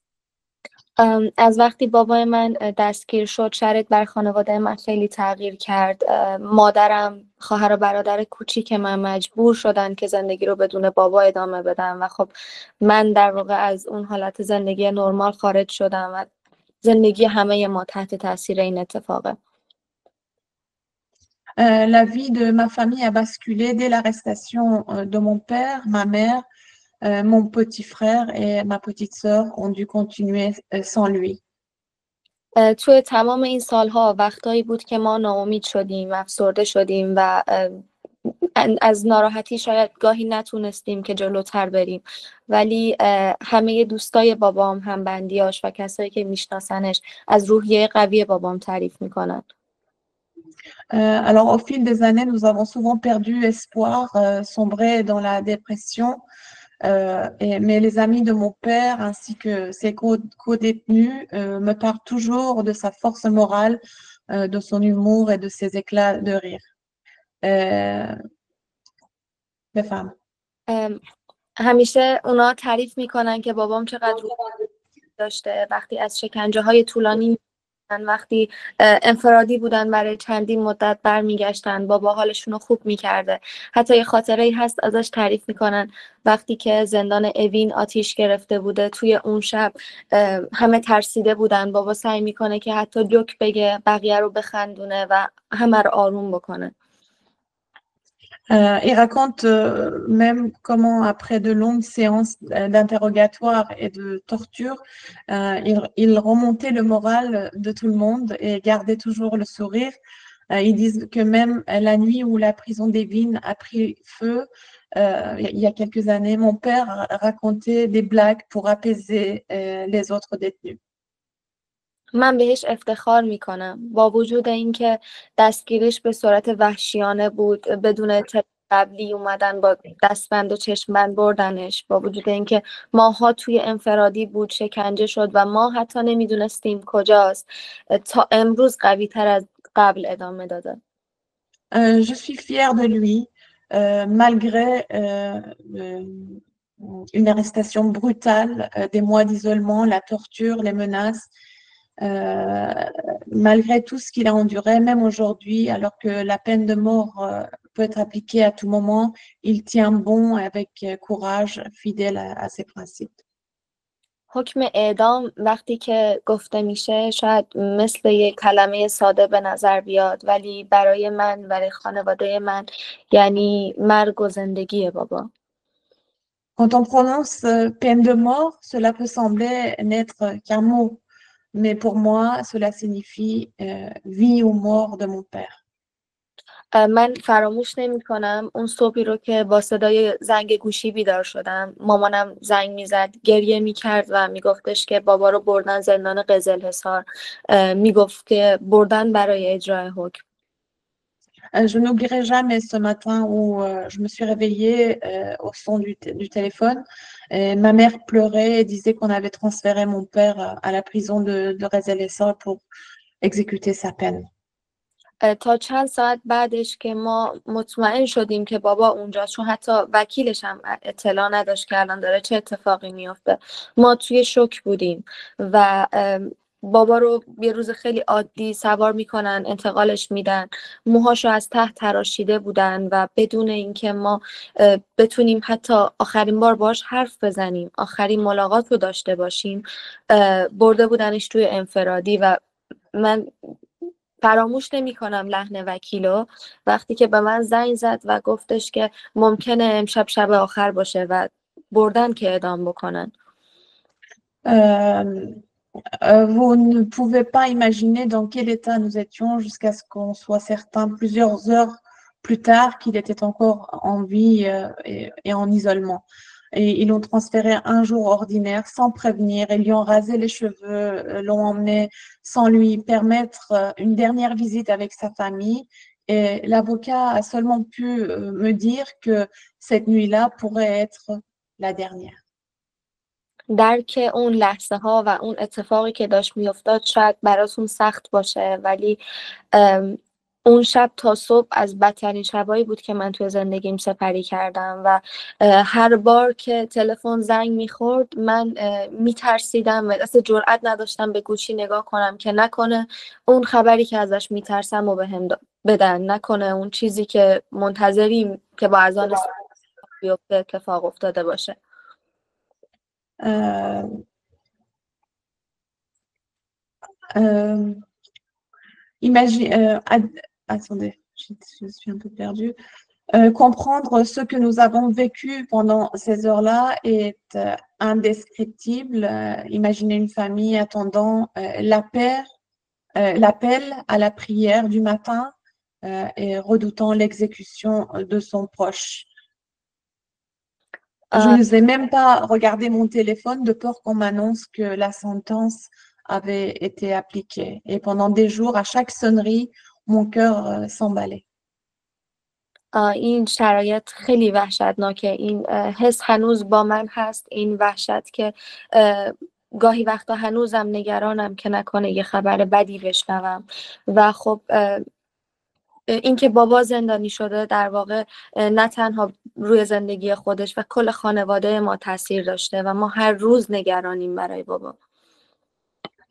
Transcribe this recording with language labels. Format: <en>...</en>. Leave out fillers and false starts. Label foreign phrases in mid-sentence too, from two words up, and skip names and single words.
<fa>از وقتی بابای من دستگیر شد، شرایط بر خانواده من خیلی تغییر کرد. مادرم، خواهر و برادر کوچیک من مجبور شدن که زندگی رو بدون بابا ادامه بدن و خب من در واقع از اون حالت زندگی نرمال خارج شدم و زندگی همه ما تحت تاثیر این اتفاقه.</fa> <fr>La vie de ma famille a basculé dès l'arrestation de mon père, ma mère, mon petit frère et ma petite sœur ont dû continuer sans lui.</fr> <fa>توی تمام این سالها وقتایی بود که ما ناامید شدیم، افسرده شدیم و از ناراحتی شاید گاهی نتونستیم که جلوتر بریم، ولی همه دوستای بابام، همبندیاش و کسایی که میشناسنش از روحیه قوی بابام تعریف میکنن.</fa> <fr>Alors, au fil des années, nous avons souvent perdu espoir, sombré dans la dépression. Mais les amis de mon père ainsi que ses co-détenus me parlent toujours de sa force morale, de son humour et de ses éclats de rire.</fr> <fa>بفهم. همیشه اونا تعریف میکنن که بابام چقدر داشته. وقتی از شکنجه های طولانی وقتی انفرادی بودن برای چندین مدت برمیگشتن، بابا حالشون رو خوب میکرده. حتی یه خاطره ای هست ازش تعریف میکنن وقتی که زندان اوین آتیش گرفته بوده، توی اون شب همه ترسیده بودن، بابا سعی میکنه که حتی جوک بگه، بقیه رو بخندونه و همه رو آروم بکنه.</fa> <fr>Il raconte même comment, après de longues séances d'interrogatoire et de torture, il remontait le moral de tout le monde et gardait toujours le sourire. Ils disent que même la nuit où la prison d'Evin a pris feu, il y a quelques années, mon père racontait des blagues pour apaiser les autres détenus.</fr> <fa>من بهش افتخار میکنم با وجود اینکه دستگیریش به صورت وحشیانه بود، بدون اطلاع قبلی اومدن با دستبند و چشمبند بردنش، با وجود اینکه ماها توی انفرادی بود، شکنجه شد و ما حتی نمیدونستیم کجاست، تا امروز قوی تر از قبل ادامه داده.</fa> <fr>Je suis fière de lui, malgré une arrestation brutale, des mois d'isolement, la torture, les menaces. Malgré tout ce qu'il a enduré, même aujourd'hui, alors que la peine de mort peut être appliquée à tout moment, il tient bon avec courage, fidèle à ses principes.</fr> <fa>حکم اعدام وقتی که گفته میشه شاید مثل یک کلمه ساده به نظر بیاد، ولی برای من، برای خانواده من، یعنی مرگ و زندگیه بابا.</fa> <fr>Quand on prononce peine de mort, cela peut sembler n'être qu'un mot, mais pour moi, cela signifie vie ou mort de mon père.</fr> <fa>من فراموش نمی کنم اون صبحی رو که با صدای زنگ گوشی بیدار شدم. مامانم زنگ میزد، گریه میکرد و میگفتش که بابا رو بردن زندان قزلحصار. میگفت که بردن برای اجرای حکم.</fa> <fr>Je n'oublierai jamais ce matin où je me suis réveillée au son du téléphone. Et ma mère pleurait et disait qu'on avait transféré mon père à la prison de Rezl-e-Sor pour exécuter sa peine.</fr> <fa>تا چند ساعت بعدش که ما مطمئن شدیم که بابا اونجا، چون حتی وکیلش هم اطلاع نداشت که الان داره چه اتفاقی میفته، ما توی شوک بودیم و بابا رو یه روز خیلی عادی سوار میکنن، انتقالش میدن، موهاشو از ته تراشیده بودن و بدون اینکه ما بتونیم حتی آخرین بار باش حرف بزنیم، آخرین ملاقات رو داشته باشیم، برده بودنش توی انفرادی. و من فراموش نمی کنم لحن وکیلو وقتی که به من زنگ زد و گفتش که ممکنه امشب شب آخر باشه و بردن که اعدام بکنن.</fa> <fr>Vous ne pouvez pas imaginer dans quel état nous étions jusqu'à ce qu'on soit certain plusieurs heures plus tard qu'il était encore en vie et en isolement. Et ils l'ont transféré un jour ordinaire sans prévenir, ils lui ont rasé les cheveux, l'ont emmené sans lui permettre une dernière visite avec sa famille. Et l'avocat a seulement pu me dire que cette nuit-là pourrait être la dernière.</fr> <fa>درک اون لحظه ها و اون اتفاقی که داشت میافتاد شاید براتون سخت باشه، ولی اون شب تا صبح از بدترین شبایی بود که من توی زندگیم سپری کردم و هر بار که تلفن زنگ میخورد من میترسیدم و اصلا جرئت نداشتم به گوشی نگاه کنم که نکنه اون خبری که ازش میترسم و بهم بدن، نکنه اون چیزی که منتظریم که با اذان بیفته اتفاق افتاده باشه.</fa> <fr>Attendez, je suis un peu perdue. Comprendre ce que nous avons vécu pendant ces heures-là est indescriptible. Imaginez une famille attendant l'appel à la prière du matin et redoutant l'exécution de son proche. Je n'osais même pas regarder mon téléphone de peur qu'on m'annonce que la sentence avait été appliquée. Et pendant des jours, à chaque sonnerie, mon cœur s'emballait.</fr> <fa>این شرایط خیلی وحشتناکه. این حس هنوز با من هست، این وحشت که گاهی وقتا هنوزم نگرانم که نکنه یه خبر بدی بشنوم. و خب این که بابا زندانی شده در واقع نه تنها روی زندگی خودش و کل خانواده ما تاثیر داشته و ما هر روز نگرانیم برای بابا.</fa>